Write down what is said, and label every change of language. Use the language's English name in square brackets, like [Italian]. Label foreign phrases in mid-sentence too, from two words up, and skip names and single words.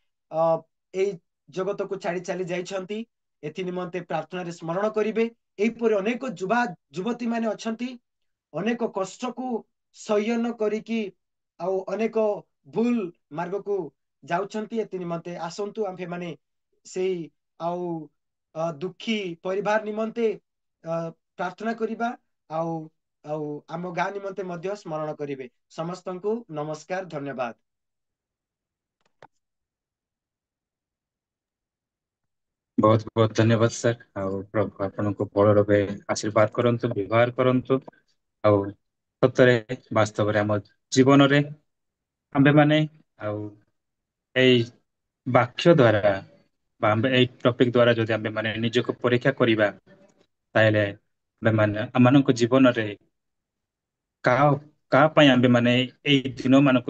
[Odia] ଏଇ ଜଗତକୁ ଛାଡି ଚାଲି ଯାଇଛନ୍ତି ଏଥି ନିମନ୍ତେ ପ୍ରାର୍ଥନାରେ ସ୍ମରଣ କରିବେ ଏହିପରି ଅନେକ ଯୁବତୀ ମାନେ ଅଛନ୍ତି ଅନେକ କଷ୍ଟକୁ ସହ୍ୟନ କରିକି ଆଉ ଅନେକ ଭୁଲ ମାର୍ଗକୁ ଯାଉଛନ୍ତି ଏଥି ନିମନ୍ତେ ଆସନ୍ତୁ ଆମ୍ଭେ ମାନେ ସେଇ ଆଉ ଦୁଃଖୀ ପରିବାର ନିମନ୍ତେ ପ୍ରାର୍ଥନା କରିବା ଆଉ ଆଉ ଆମ ଗାଁ ନିମନ୍ତେ ମଧ୍ୟ ସ୍ମରଣ କରିବେ ସମସ୍ତଙ୍କୁ ନମସ୍କାର ଧନ୍ୟବାଦ। [Hindi] बहुत बहुत धन्यवाद सर [Odia] ଆଉ ପ୍ରଭୁ ଆପଣଙ୍କୁ ବଳ ରୂପେ ଆଶୀର୍ବାଦ କରନ୍ତୁ ବ୍ୟବହାର କରନ୍ତୁ ଆଉ ସତରେ ବାସ୍ତବରେ ଆମ ଜୀବନରେ ଆମ୍ଭେମାନେ ଆଉ ଏଇ ବାକ୍ୟ ଦ୍ୱାରା ବା ଆମେ ଏଇ ଟପିକ ଦ୍ୱାରା ଯଦି ଆମ୍ଭେମାନେ ନିଜକୁ ପରୀକ୍ଷା କରିବା ତାହେଲେ ଆମ୍ଭେମାନେ ଆମମାନଙ୍କ ଜୀବନରେ କାହା କାହା ପାଇଁ ଆମ୍ଭେମାନେ ଏଇ ଦିନ ମାନଙ୍କୁ